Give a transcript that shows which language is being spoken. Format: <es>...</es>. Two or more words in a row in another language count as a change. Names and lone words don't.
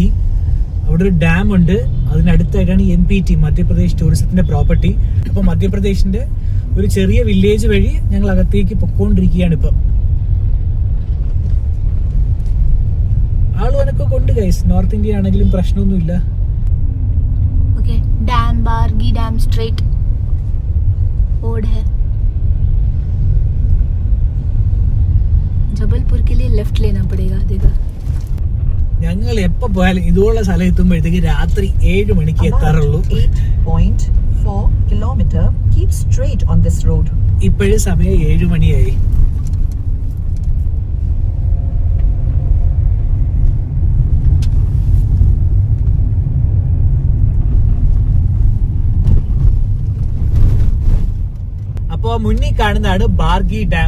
<ml>അവിടെ ഒരു ഡാം ഉണ്ട്, അതിനടുത്തായിട്ടാണ് MPT, മധ്യപ്രദേശ് ടൂറിസത്തിന്റെ പ്രോപ്പർട്ടി. അപ്പൊ മധ്യപ്രദേശിന്റെ ഒരു ചെറിയ വില്ലേജ് വഴി ഞങ്ങൾ അകത്തേക്ക് പൊക്കോണ്ടിരിക്കുകയാണ് ഇപ്പം. ആളുവനൊക്കെ കൊണ്ട് ഗൈസ്, നോർത്ത് ഇന്ത്യ ആണെങ്കിലും പ്രശ്നമൊന്നുമില്ല.</ml> <hi>ओके, डैम बारगी डैम</hi> <en>straight road</en> <hi>है. जबलपुर के लिए लेफ्ट लेना पड़ेगा. देखा,</hi> <ml>ഞങ്ങൾ എപ്പോ പോയാലും ഇതുപോലുള്ള സ്ഥലം എത്തുമ്പോഴത്തേക്ക് രാത്രി 7 മണിക്ക് എത്താറുള്ളൂ.</ml> <en>8.4 kilometer. Keep straight on this road.</en> <ml>ഇപ്പോഴും സമയം 7 മണിയായി. അപ്പോൾ മുന്നിൽ കാണുന്നതാണ് ബാർഗി ഡാം.</ml>